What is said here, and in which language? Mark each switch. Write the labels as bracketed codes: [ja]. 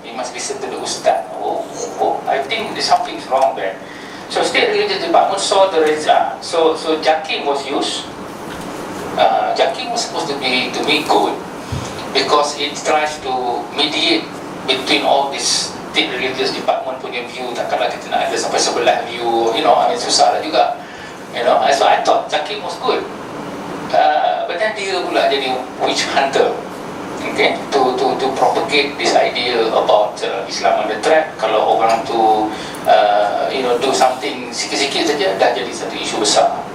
[en] You must listen to the ustaz. I think there's something wrong there. So State Religious Department saw the result. So Jakim was used. Jakim was supposed to be good because it tries to mediate between all this State Religious Department punya view. [ms] Takkanlah kita nak ada sampai sebelah view, [en] I mean [ms] susah lah juga. [en] So I thought Jakim was good, but then [ms] dia pula jadi [en] witch hunter. Okay, to propagate this idea about Islam under threat. [ms] Kalau orang tu [en] do something [ms] sikit-sikit saja dah jadi satu isu besar.